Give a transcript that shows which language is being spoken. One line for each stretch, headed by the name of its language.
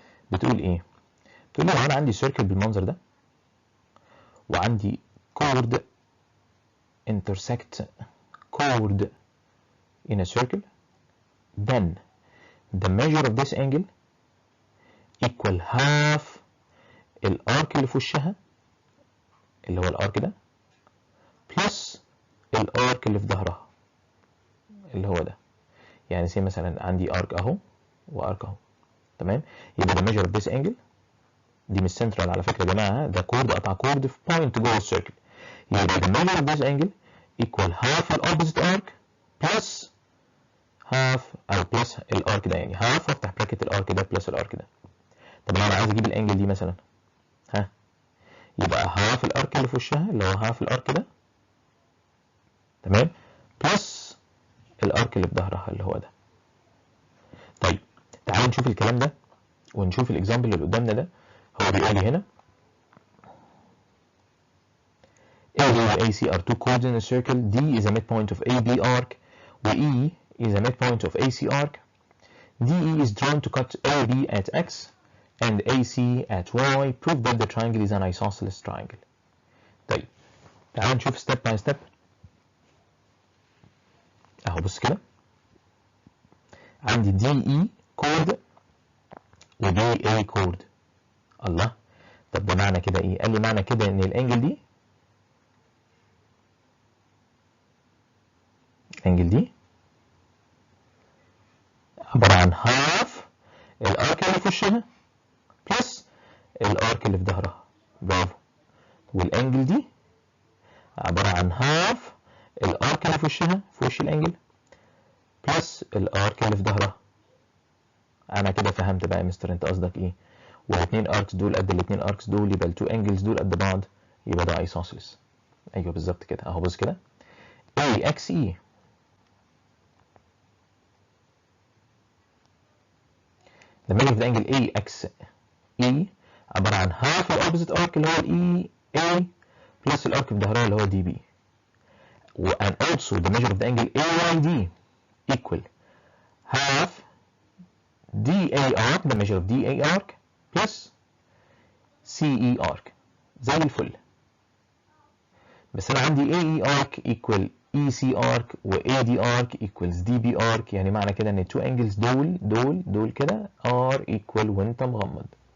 Arabic: بتقول ايه؟ بتقول لي لو انا عندي سيركل بالمنظر ده وعندي
English: chord intersect chord in a circle then the measure of this angle equal half
Arabic: الارك اللي في وشها اللي هو الارك ده plus الارك اللي في ظهرها اللي هو ده. يعني زي مثلا عندي ارك اهو وارك اهو. تمام. يبقى
English: the measure of this angle
Arabic: دي مش سنترال على فكره يا جماعه، ده كورد قطع كورد في بوينت جوه السيركل. يبقى the measure of this angle equal half ال opposite arc plus half او plus الارك ده، يعني half افتح براكت الارك ده plus الارك ده. طب لو انا عايز اجيب الانجل دي مثلا ها، يبقى half الارك اللي في وشها اللي هو half الارك ده تمام plus الارك اللي في ظهرها اللي هو ده. طيب تعالوا نشوف الكلام ده ونشوف الاكزامبل اللي قدامنا ده. هو بيقول لي هنا
English: A and AC are two chords in a circle. D is a midpoint of AB arc و E is a midpoint of AC arc. DE is drawn to cut AB at X and AC at Y. Prove that the triangle is an isosceles triangle.
Arabic: طيب تعالوا نشوف
English: step by step.
Arabic: اهو بص كده عندي DE chord و DA chord. الله، طب ده معنى كده ايه؟ قال لي معنى كده ان الانجل دي الانجل دي عباره عن هاف الارك اللي في وشها بلس الارك اللي في ظهرها. برافو. والانجل دي عباره عن هاف الارك اللي في وشها في وش الانجل بلس الارك اللي في ظهرها. انا كده فهمت بقى يا مستر انت قصدك ايه. والاثنين اركس دول قد الاثنين اركس دول، يبقى التو انجلز دول قد بعض، يبقى ده ايسوسيلس. ايوه بالظبط كده اهو.
English: بص كده AXE the measure of the angle AXE
Arabic: عبارة عن
English: half الأوبزيت arc اللي هو ال EA plus الارك في ظهرها اللي هو DB. and also the measure of the angle AYD equal half DA arc the measure of DA arc plus CE arc.
Arabic: زي الفل. بس أنا عندي AE arc equal EC arc و AD arc equals DB arc، يعني معنى كده إن التو angles دول كده are equal وأنت مغمض.